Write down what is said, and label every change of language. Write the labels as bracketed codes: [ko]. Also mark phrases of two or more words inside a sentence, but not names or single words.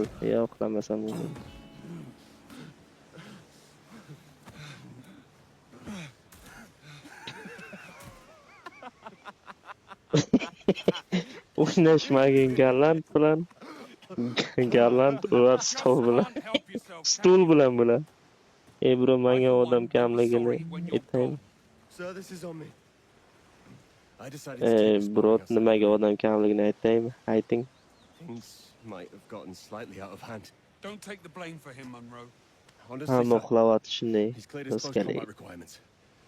[uz] Yo'q, uxlamasam bo'lmaydi. O'ynashmagin Garland bilan. Garland ular stol bilan. Stul bilan bular. Bro, menga odam kamligini aytaymi? [en] Sir, this is on me. I decided to take this Bro, morning outside. [uz] nimaga odam kamligini aytaymi? Ayting. [en] Things might have gotten slightly out of hand. Don't take the blame for him, Monroe. Honestly, [uz] Hamma [en] sir, [uz] uxlayapti shunday. [en] he's cleared his [uz] Biz [en] close [uz] kerak. [en] combat requirements.